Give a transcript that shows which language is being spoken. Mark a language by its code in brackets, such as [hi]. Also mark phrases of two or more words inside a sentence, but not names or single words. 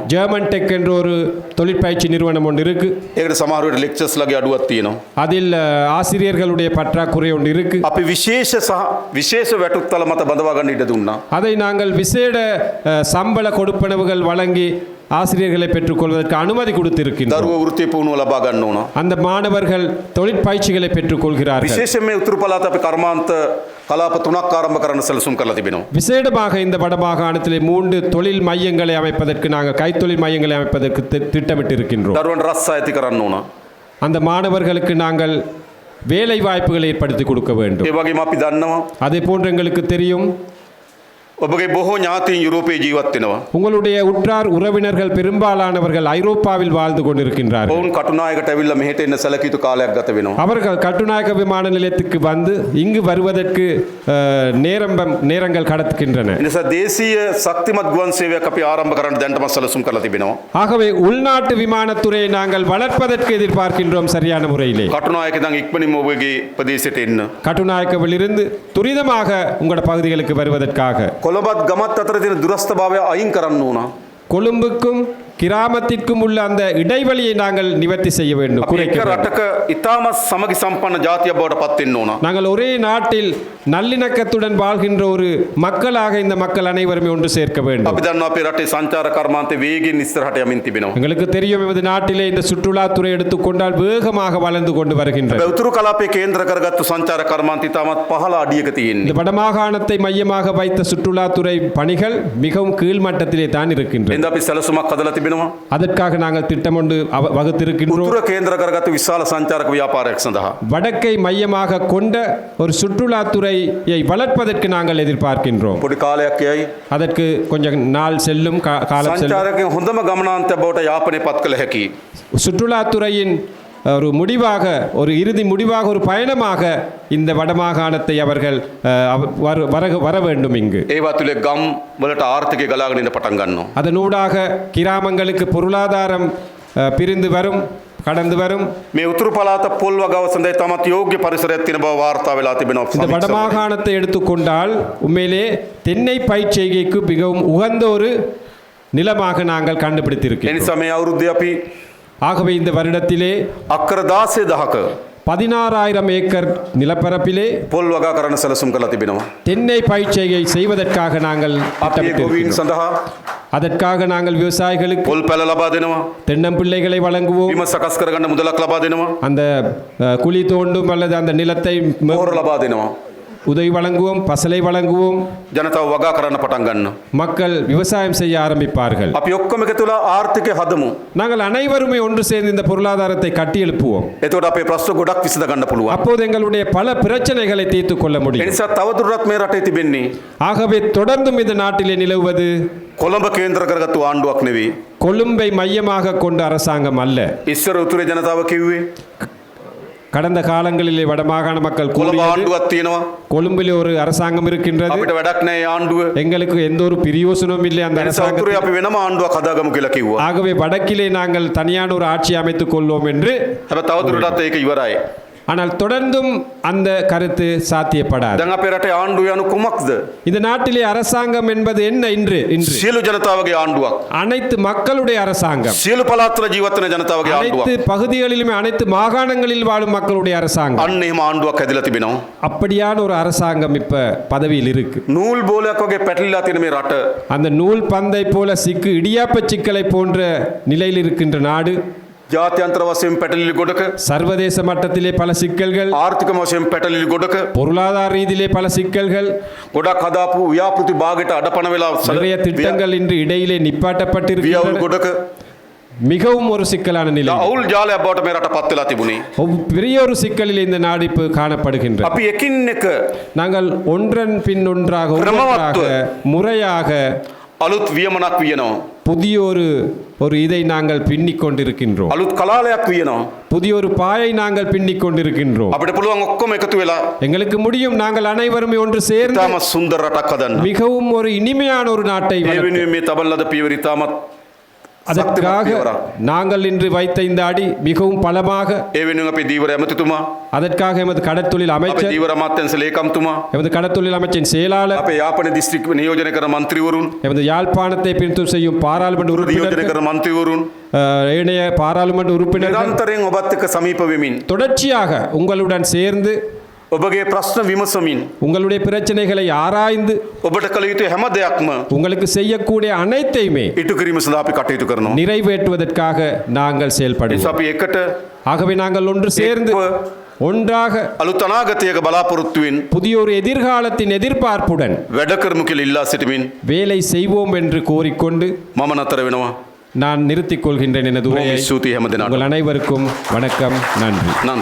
[ta] ஜெர்மன் டெக் என்ற ஒரு தொழிற்பயிற்சி நிறுவனம் ஒன்று இருக்கு. [si] ඒකට සමහර වෙලට ලෙක්චර්ස් ලගේ අඩුවක් තියෙනවා. [ta] அதில் ஆசிரியர்களுடைய பற்றாக்குறை ஒன்று இருக்கு. [si] අපි විශේෂ වැටුත්තල මත බඳවා ගන්න ඉඩ දුන්නා. [ta] அதை நாங்கள் விசேட சம்பள கொடுப்பனவுகள் வழங்கி ஆசிரியர்களை பெற்றுக்கொள்வதற்கு அனுமதி கொடுத்திருக்கின்றோம். [si] දරුවෝ වෘත්තීය පුහුණුව ලබා ගන්න ඕන. [ta] அந்த மாணவர்கள் தொழிற்பயிற்சிகளை பெற்றுக்கொள்கிறார்கள். [si] විශේෂයෙන් මේ උතුරු පළාත අපි කර්මාන්ත කලාප 3ක් ආරම්භ කරන්න සැලසුම් කරලා තිබෙනවා. [ta] விசேடமாக இந்த வடமாகாணத்திலே 3 தொழில் மையங்களை அமைப்பதற்கு நாங்கள் கைத்தொழில் மையங்களை அமைப்பதற்கு திட்டமிட்டு இருக்கின்றோம். [si] දරුවන්ට රස්සා ඇති කරන්න ඕන. [ta] அந்த மாணவர்களுக்கு நாங்கள் வேலை வாய்ப்புகளை ஏற்படுத்தி கொடுக்க வேண்டும். [si] ඒ වගේම අපි දන්නවා [ta] அதே போன்று எங்களுக்கு தெரியும் [si] ඔබගේ බොහෝ ඥාතීන් යුරෝපයේ ජීවත් වෙනවා. [ta] உங்களுடைய உற்றார் உறவினர்கள் பெரும்பாலானவர்கள் ஐரோப்பாவில் வாழ்ந்து கொண்டிருக்கின்றார்கள். [si] ඔවුන් කටුනායකට ඇවිල්ලා මෙහෙට එන්න සැලකියුතු කාලයක් ගත වෙනවා. [ta] அவர்கள் கட்டுநாயக்க விமான நிலையத்துக்கு வந்து இங்கு வருவதற்கு நேரங்கள் கடத்துகின்றன. [si] ඒ නිසා දේශීය ශක්තිමත් ගුවන් සේවයක් අපි ආරම්භ කරන්න දැනටම සැලසුම් කරලා තිබෙනවා. [ta] ஆகவே உள்நாட்டு விமானத்துறையை நாங்கள் வளர்ப்பதற்கு எதிர்பார்க்கின்றோம் சரியான முறையிலே. [si] කටුනායක ඉඳන් ඉක්මනින්ම ඔබගේ ප්‍රදේශයට එන්න. [ta] கட்டுநாயக்கவில் இருந்து துரிதமாக உங்களோட பகுதிகளுக்கு வருவதற்காக [si] කොළඹත් ගමත් අතර තියෙන දුරස්ථභාවය අයින් කරන්න ඕන. [ta] கொழும்புக்கும் கிராமத்திற்கும் உள்ள அந்த இடைவெளியை நாங்கள் நிவர்த்தி செய்ய வேண்டும், [si] අපි [ta] குறைக்க [si] එක [ta] வேண்டும். [si] රටක ඉතාමත් සමගි සම්පන්න ජාතියක් බවට පත් වෙන්න ඕන. [ta] நாங்கள் ஒரே நாட்டில் நல்லிணக்கத்துடன் வாழ்கின்ற ஒரு மக்களாக இந்த மக்கள் அனைவருமே ஒன்று சேர்க்க வேண்டும். [si] අපි දන්නවා අපේ රටේ සංචාර කර්මාන්තේ වේගයෙන් ඉස්සරහට යමින් තිබෙනවා. [ta] எங்களுக்கு தெரியும் எமது நாட்டிலே இந்த சுற்றுலாத்துறை எடுத்துக்கொண்டால் வேகமாக வளர்ந்து கொண்டு வருகின்றது. [si] හැබැයි උතුරු කලාපයේ කේන්ද්‍ර කරගත්තු සංචාර කර්මාන්තය ඉතාමත් පහළ අඩියක තියෙන්නේ. [ta] இந்த வடமாகாணத்தை மையமாக வைத்த சுற்றுலாத்துறை பணிகள் மிகவும் கீழ்மட்டத்திலே தான் இருக்கின்றது. [si] එඳ අපි සැලසුමක් හදලා තිබෙනවා. [ta] அதற்காக நாங்கள் திட்டம் ஒன்று வகுத்திருக்கின்றோம். [si] උතුර කේන්ද්‍ර කරගත්තු විශාල සංචාරක ව්‍යාපාරයක් සඳහා. [ta] வடக்கை மையமாக கொண்ட ஒரு சுற்றுலாத்துறையை வளர்ப்பதற்கு நாங்கள் எதிர்பார்க்கின்றோம். [si] පොඩි කාලයක් යයි. [ta] அதற்கு கொஞ்சம் நாள் செல்லும், காலம் செல்லும். [si] සංචාරකයන් හොඳම ගමනාන්තයක් බවට යාපනය පත් කළ හැකි. [ta] சுற்றுலாத்துறையின் ஒரு முடிவாக, ஒரு இறுதி முடிவாக, ஒரு பயணமாக இந்த வடமாகாணத்தை அவர்கள் வர வேண்டும் இங்கு. [si] ඒවා තුලේ ගම් වලට ආර්ථිකය ගලාගෙන එන්න පටන් ගන්නවා. [ta] அதனூடாக கிராமங்களுக்கு பொருளாதாரம் பிரிந்து வரும், கடந்து வரும். [si] මේ උතුරු පළාත පොල් වගාව සඳහා තමත් යෝග්‍ය පරිසරයක් තියෙන බව වාර්තා වෙලා තිබෙනවා. [ta] இந்த வடமாகாணத்தை எடுத்துக்கொண்டால் உண்மையிலே தென்னை பயிர்ச்செய்கைக்கு மிகவும் உகந்த ஒரு நிலமாக நாங்கள் [si] ඒ [ta] கண்டுபிடித்திருக்கிறோம். [si] නිසා මේ අවුරුද්දේ අපි [ta] ஆகவே இந்த வருடத்திலே [si] අක්කර 16,000ක [ta] 16,000 ஏக்கர் நிலப்பரப்பிலே [si] පොල් වගා කරන්න සැලසුම් කරලා තිබෙනවා. [ta] தென்னை பயிற்சியை செய்வதற்காக நாங்கள் [si] අපි ඒ ගොවීන් [ta] திட்டமிட்டிருக்கிறோம். [si] සඳහා [ta] அதற்காக நாங்கள் விவசாயிகளுக்கு [si] පොල් පැල ලබා දෙනවා. [ta] தென்னம்பிள்ளைகளை வழங்குவோம். [si] බිම සකස් කරගන්න මුදලක් ලබා දෙනවා. [ta] அந்த குழி தோண்டும் அல்லது அந்த நிலத்தை [si] පොහොර ලබා දෙනවා. [ta] உதவி வழங்குவோம், பசலை வழங்குவோம். [si] ජනතාව වගා කරන්න පටන් ගන්නවා. [ta] மக்கள் விவசாயம் செய்ய ஆரம்பிப்பார்கள். [si] අපි ඔක්කොම එකතු වෙලා ආර්ථිකය හදමු. [ta] நாங்கள் அனைவருமே ஒன்று சேர்ந்து இந்த பொருளாதாரத்தை கட்டி எழுப்புவோம். [si] එතකොට අපේ ප්‍රශ්න ගොඩක් විසඳ ගන්න පුළුවන්. [ta] அப்போது எங்களுடைய பல பிரச்சனைகளை தீர்த்துக் கொள்ள [si] ඒ [ta] முடியும். [si] නිසා තවදුරටත් මේ රටේ තිබෙන්නේ [ta] ஆகவே தொடர்ந்தும் இந்த நாட்டிலே நிலவுவது [si] කොළඹ කේන්ද්‍ර කරගත්තු ආණ්ඩුවක් නෙවෙයි. [ta] கொழும்பை மையமாக கொண்ட அரசாங்கம் அல்ல. [si] ඉස්සර උතුරේ ජනතාව කිව්වේ [ta] கடந்த காலங்களிலே வடமாகாண மக்கள் [si] කොළඹ [ta] கூறியது [si] ආණ්ඩුවක් තියෙනවා. [ta] கொழும்பிலே ஒரு அரசாங்கம் இருக்கின்றது, [si] අපිට වැඩක් නැහැ ඒ ආණ්ඩුව. [ta] எங்களுக்கு எந்த ஒரு பிரியோசனமும் இல்லை அந்த [si] ඒ නිසා [ta] அரசாங்கத்தில். [si] උතුරේ අපි වෙනම ආණ්ඩුවක් හදාගමු කියලා කිව්වා. [ta] ஆகவே வடக்கிலே நாங்கள் தனியான ஒரு ஆட்சி அமைத்துக் கொள்வோம் என்று. [si] හැබැයි තවදුරටත් ඒක ඉවරයි. [ta] ஆனால் தொடர்ந்தும் அந்த கருத்து சாத்தியப்படாது. [si] දැන් අපේ රටේ ආණ්ඩුව යනු කුමක්ද? [ta] இந்த நாட்டிலே அரசாங்கம் என்பது என்ன இன்று? [si] සියලු ජනතාවගේ ආණ්ඩුවක්. [ta] அனைத்து மக்களுடைய அரசாங்கம், [si] සියලු පළාත්වල ජීවත් වෙන ජනතාවගේ [ta] அனைத்து [si] ආණ්ඩුවක්. [ta] பகுதிகளிலுமே அனைத்து மாகாணங்களில் வாழும் மக்களுடைய அரசாங்கம். [si] අන්න එහෙම ආණ්ඩුවක් හැදිලා තිබෙනවා. [ta] அப்படியான ஒரு அரசாங்கம் இப்ப பதவியில் இருக்கு. [si] නූල් බෝලයක් වගේ පැටලිලා තියෙන මේ රට [ta] அந்த நூல் பந்தை போல சிக்கு இடியாப்ப சிக்கலை போன்ற நிலையில் இருக்கின்ற நாடு. [si] ජාත්‍යන්තර වශයෙන් පැටලිලි ගොඩක, [ta] சர்வதேச மட்டத்திலே பல சிக்கல்கள், [si] ආර්ථික වශයෙන් පැටලිලි ගොඩක, [ta] பொருளாதார ரீதியிலே பல சிக்கல்கள், [si] ගොඩක් හදාපු ව්‍යාපෘති භාගයට අඩපණ වෙලා [ta] நிறைய திட்டங்கள் இன்று இடையிலே [si] වියවුල් [ta] நிப்பாட்டப்பட்டிருக்கின்றன. [si] ගොඩක [ta] மிகவும் ஒரு சிக்கலான நிலை. [si] අවුල් ජාලයක් බවට මේ රට පත් වෙලා තිබුණේ. [ta] பெரிய ஒரு சிக்கலில் இந்த நாடு இப்போ காணப்படுகின்றது. [si] අපි එකින් එක [ta] நாங்கள் ஒன்றன் பின் ஒன்றாக ஒவ்வொன்றாக முறையாக [si] අලුත් වියමනක් වියනවා. [ta] புதிய ஒரு இதை நாங்கள் பின்னிக் கொண்டிருக்கின்றோம். [si] අලුත් කලාලයක් වියනවා. [ta] புதிய ஒரு பாயை நாங்கள் பின்னிக் கொண்டிருக்கின்றோம். [si] අපිට පුළුවන් ඔක්කොම එකතු වෙලා [ta] எங்களுக்கு முடியும், நாங்கள் அனைவருமே ஒன்று சேர்ந்து [si] ඉතාම සුන්දර රටක් හදන්න. [ta] மிகவும் ஒரு இனிமையான ஒரு நாட்டை [si] ඒ [ta] வளர்க்க. [si] වෙනුවෙන් මේ තබන ලද පියවර ඉතාමත් [ta] அதற்காக நாங்கள் இன்று வைத்த இந்த அடி மிகவும் பலமாக. [si] ඒ වෙනුවෙන් අපේ දීවර ඇමතිතුමා, [ta] அதற்காக எமது கடற்தொழில் [si] අපේ [ta] அமைச்சர், [si] දීවර අමාත්‍යංශ ලේකම්තුමා, [ta] எமது கடற்தொழில் அமைச்சின் செயலாளர், [si] අපේ යාපන දිස්ත්‍රික් නියෝජනය කරන മന്ത്രിවරුන්, [ta] எமது யாழ்ப்பாணத்தை பிரித்து செய்யும் பாராளுமன்ற [si] නියෝජනය [ta] உறுப்பினர்கள், [si] කරන മന്ത്രിවරුන් [ta] ஏனைய பாராளுமன்ற உறுப்பினர்கள் [si] නිරන්තරයෙන් ඔබත් එක්ක සමීප වෙමින් [ta] தொடர்ச்சியாக உங்களுடன் சேர்ந்து [si] ඔබගේ ප්‍රශ්න විමසමින් [ta] உங்களுடைய பிரச்சனைகளை ஆராய்ந்து [si] ඔබට කළ යුතු හැම දෙයක්ම [ta] உங்களுக்கு செய்யக்கூடிய அனைத்தையுமே [si] ඉටු කිරීම සඳහා අපි කටයුතු කරනවා. [ta] நிறைவேற்றுவதற்காக நாங்கள் [si] නිසා [ta] செயல்படுவோம். [si] අපි එකට [ta] ஆகவே நாங்கள் ஒன்று சேர்ந்து ஒன்றாக [si] අලුත් අනාගතයක බලාපොරොත්තුවෙන් [ta] புதிய ஒரு எதிர்காலத்தின் எதிர்பார்ப்புடன் [si] වැඩ කරමු කියලා ඉල්ලා සිටමින් [ta] வேலை செய்வோம் என்று கோரிக்கொண்டு [si] මම නතර වෙනවා. [ta] நான் நிறுத்திக் கொள்கின்றேன் எனது [si] බොහොම [ta] உரையை. [si] ස්තුතියි හැම දෙනාටම. [ta] உங்கள் அனைவருக்கும் வணக்கம், நன்றி.